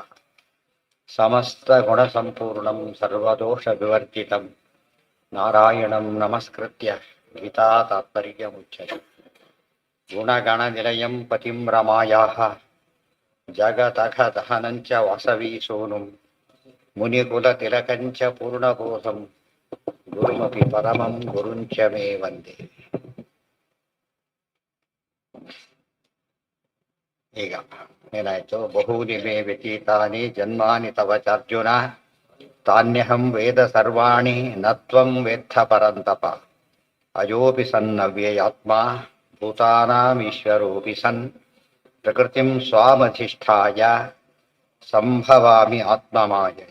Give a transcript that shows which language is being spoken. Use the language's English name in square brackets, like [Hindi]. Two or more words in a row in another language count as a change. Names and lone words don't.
[Sanskrit] ಸಮಸ್ತಗುಣಸಂಪೂರ್ಣಂ ಸರ್ವದೋಷವಿವರ್ಜಿತಂ ನಾರಾಯಣಂ ನಮಸ್ಕೃತ್ಯ ಗೀತಾ ತಾತ್ಪರ್ಯಮುಚ್ಯತೆ. ಗುಣಗಣನಿಲಯಂ ಪತಿಂ ರಮಾಯಾಃ ಜಗದಘದಹನಂಚ ವಾಸವೀ ಸೋನುಂ ಮುನಿಕುಲತಿಲಕಂಚ ಪೂರ್ಣಬೋಧಂ ಗುರುಮಪಿ ಪರಮಂ ಗುರುಂಚ ಮೇ ವಂದೇ. [Kannada] ಈಗ ಏನಾಯ್ತು? [Sanskrit] ಬಹೂನಿ ಮೇ ವ್ಯತೀತಾನಿ ಜನ್ಮಾನಿ ತವ ಚಾರ್ಜುನ ತಾನ್ಯಹಂ ವೇದ ಸರ್ವಾಣಿ ನತ್ವಂ ವೇತ್ಥ ಪರಂತಪ. ಅಜೋಪಿ ಸನ್ನವ್ಯಯಾತ್ಮ ಭೂತಾನಾಮೀಶ್ವರೋಪಿ ಸನ್ ಪ್ರಕೃತಿಂ ಸ್ವಾಮಧಿಷ್ಠಾಯ ಸಂಭವಾಮಿ ಆತ್ಮಮಾಯಯ.